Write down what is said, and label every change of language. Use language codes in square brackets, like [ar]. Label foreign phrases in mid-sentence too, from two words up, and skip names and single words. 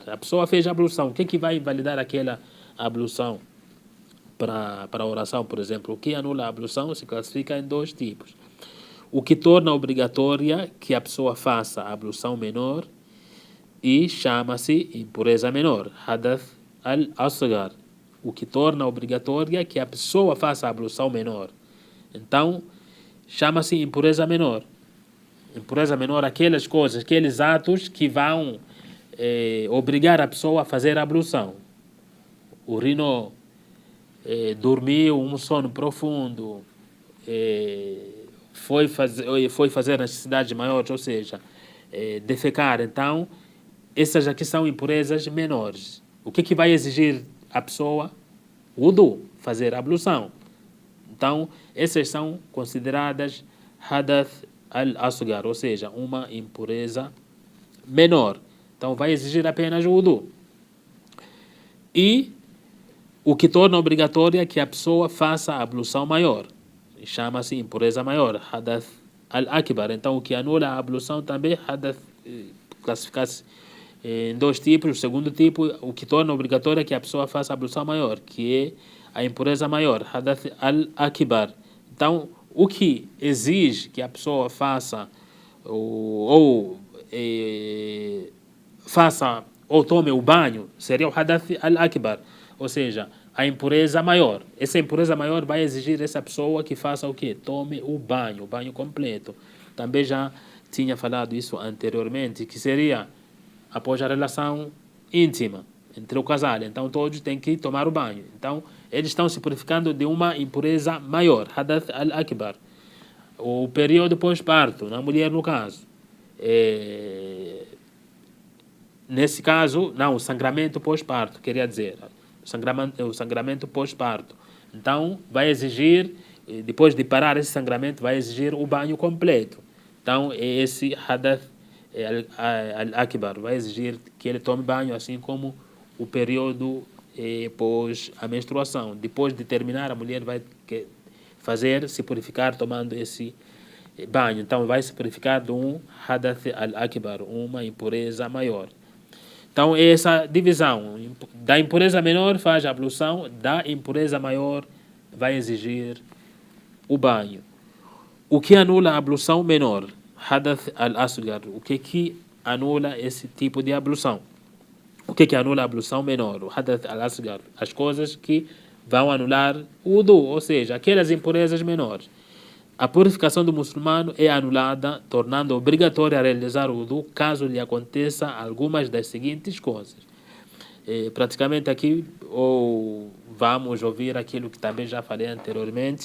[pt] A pessoa fez a ablução, o que vai invalidar aquela ablução para a oração, por exemplo? O que anula a ablução se classifica em dois tipos. O que torna obrigatória que a pessoa faça a ablução menor e chama-se impureza menor, [ar] حدث الأصغر, [pt] o que torna obrigatória que a pessoa faça a ablução menor. Então, chama-se impureza menor. Impureza menor, aquelas coisas, aqueles atos que vão obrigar a pessoa a fazer a ablução. Urinou, dormiu um sono profundo, foi fazer necessidades maiores, ou seja, defecar. Então, essas aqui são impurezas menores. O que vai exigir a pessoa? Wudu, fazer a ablução. Então, essas são consideradas [ar] حدث الأصغر, [pt] ou seja, uma impureza menor. Então, vai exigir apenas o wudu. E o que torna obrigatória que a pessoa faça a ablução maior. Chama-se impureza maior, [ar] حدث الأكبر. [pt] Então, o que anula a ablução também, hadath, classifica-se em dois tipos. O segundo tipo, o que torna obrigatória que a pessoa faça a ablução maior, que é a impureza maior, [ar] حدث الأكبر. [pt] Então, o que exige que a pessoa faça faça ou tome o banho seria o [ar] حدث الأكبر, [pt] ou seja, a impureza maior. Essa impureza maior vai exigir essa pessoa que faça o quê? Tome o banho completo. Também já tinha falado isso anteriormente, que seria após a relação íntima entre o casal. Então todos têm que tomar o banho. Então eles estão se purificando de uma impureza maior, [ar] حدث الأكبر. [pt] O período pós-parto, na mulher no caso. Nesse caso, não, o sangramento pós-parto, queria dizer. O sangramento pós-parto. Então, vai exigir, depois de parar esse sangramento, vai exigir o banho completo. Então, esse [ar] حدث الأكبر [pt] vai exigir que ele tome banho, assim como o período pós a menstruação. Depois de terminar, a mulher vai se purificar tomando esse banho. Então, vai se purificar de um [ar] حدث الأكبر, [pt] uma impureza maior. Então, essa divisão da impureza menor faz a ablução, da impureza maior vai exigir o banho. O que anula a ablução menor? [ar] حدث الأصغر. [pt] O que anula esse tipo de ablução? O que anula a ablução menor? [ar] O حدث الأصغر. [pt] As coisas que vão anular o wudu, ou seja, aquelas impurezas menores. A purificação do muçulmano é anulada, tornando obrigatório realizar o wudu caso lhe aconteça algumas das seguintes coisas. Praticamente aqui vamos ouvir aquilo que também já falei anteriormente.